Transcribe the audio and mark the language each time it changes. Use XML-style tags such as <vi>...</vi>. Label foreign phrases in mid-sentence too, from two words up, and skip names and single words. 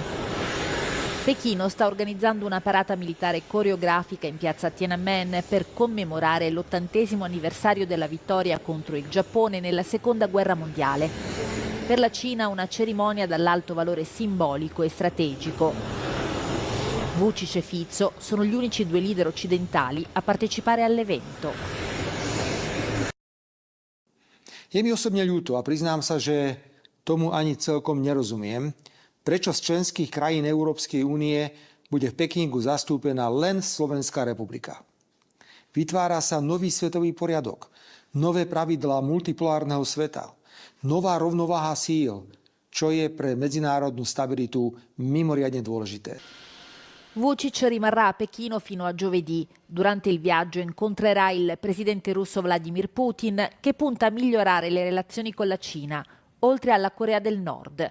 <it>Pechino sta organizzando una parata militare coreografica in piazza Tiananmen per commemorare l'80° anniversario della vittoria contro il Giappone nella Seconda Guerra Mondiale. Per la Cina una cerimonia dall'alto valore simbolico e strategico. Vučić e Fico sono gli unici 2 leader occidentali a partecipare all'evento.</it> <sk>Je mi osobne ľúto a priznám sa, že tomu ani celkom nerozumiem, prečo z členských krajín Európskej únie bude v Pekingu zastúpená len Slovenská republika. Vytvára sa nový svetový poriadok, nové pravidlá multipolárneho sveta, nová rovnováha síl, čo je pre medzinárodnú stabilitu mimoriadne dôležité.</sk> <it>Vučić rimarrà a Pechino fino a giovedì. Durante il viaggio incontrerà il presidente russo Vladimir Putin, che punta a migliorare le relazioni con la Cina, oltre alla Corea del Nord.</it>